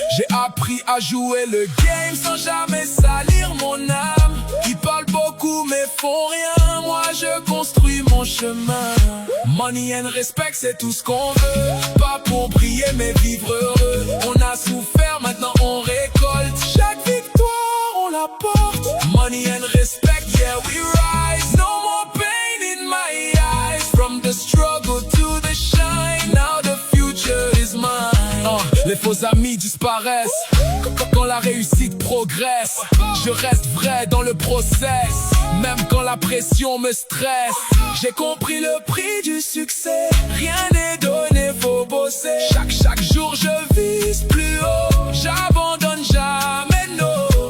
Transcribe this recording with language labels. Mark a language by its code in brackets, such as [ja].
[fr] J'ai appris à jouer le game sans jamais salir mon âme. Ils parlent beaucoup mais font rien, moi je construis mon chemin. [en] Money and respect [fr] c'est tout ce qu'on veut, pas pour briller mais vivre heureux. On a souffert, maintenant on récolte, chaque victoire on la porte. [en] Money and respect, yeah we rise, no more pain in my eyes. From the struggle to the shine, now the future is mine. [fr] Les faux amis disparaissent quand la réussite progresse. Je reste vrai dans le process, même quand la pression me stresse. J'ai compris le prix du succès, rien n'est donné, faut bosser. Chaque jour je vise plus haut, j'abandonne jamais, no.